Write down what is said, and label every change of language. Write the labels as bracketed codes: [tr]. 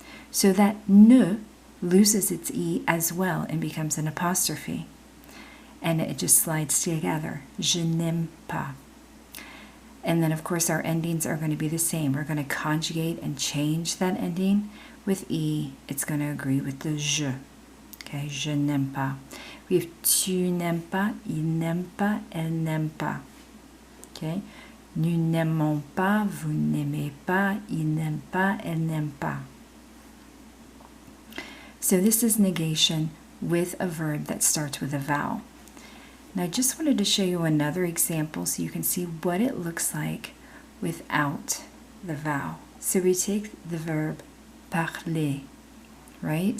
[en] So that ne loses its E as well and becomes an apostrophe. And it just slides together. [fr] Je n'aime pas. [en] And then, of course, our endings are going to be the same. We're going to conjugate and change that ending. With E, it's going to agree with the je. [fr] Okay, je n'aime pas. [en] We have [fr] tu n'aimes pas, il n'aime pas, elle n'aime pas. Okay, nous n'aimons pas, vous n'aimez pas, il n'aime pas, elle n'aime pas. [en] So this is negation with a verb that starts with a vowel. Now I just wanted to show you another example so you can see what it looks like without the vowel. So we take the verb parler, right?